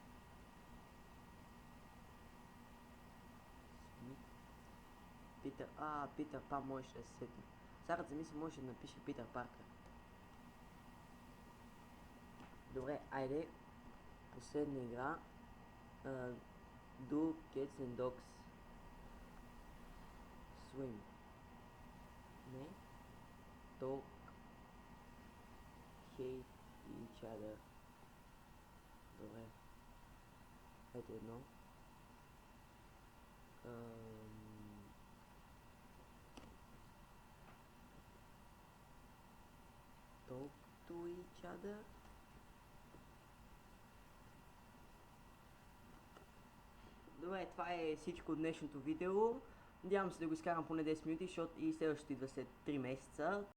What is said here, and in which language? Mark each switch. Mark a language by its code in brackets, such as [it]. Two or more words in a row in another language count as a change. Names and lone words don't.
[bg] Смит. Питър... Питър Пан можеше да се сети. Сега за мисля може да напише Питър Паркър. Добре, айде. Последна игра. [en] Do Cats and Dogs Swim. [bg] Не. Talk. [en] Hate each other. [bg] Добре. Ето едно. [en] Talk to each other. [bg] Добре, това е всичко от днешното видео. Надявам се да го изкарам поне 10 минути, защото и следващото идва след 3 месеца.